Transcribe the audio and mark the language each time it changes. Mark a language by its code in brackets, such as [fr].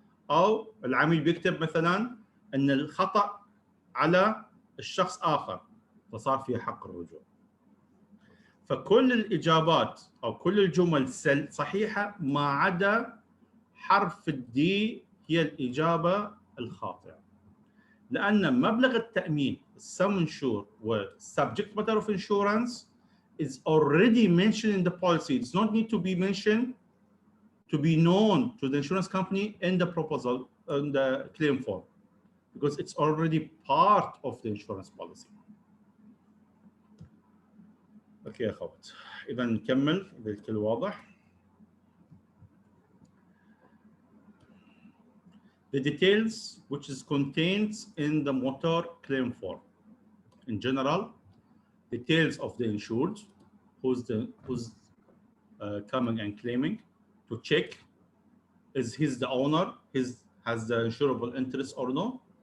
[ar] أو العميل بيكتب مثلا أن الخطأ على الشخص آخر فصار فيه حق الرجوع. فكل الإجابات أو كل الجمل صحيحة ما عدا حرف الدي هي الإجابة الخاطئة. لأن مبلغ التأمين [en] sum insured و subject matter of insurance is already mentioned in the policy. It's not need to be mentioned to be known to the insurance company in the proposal, in the claim form, because it's already part of the insurance policy. [ar] اوكي يا اخوات، اذا نكمل اذا الكل واضح. [en] The details which is contained in the motor claim form. In general, details of the insured, who's coming and claiming, to check is he's the owner, has the insurable interest or no.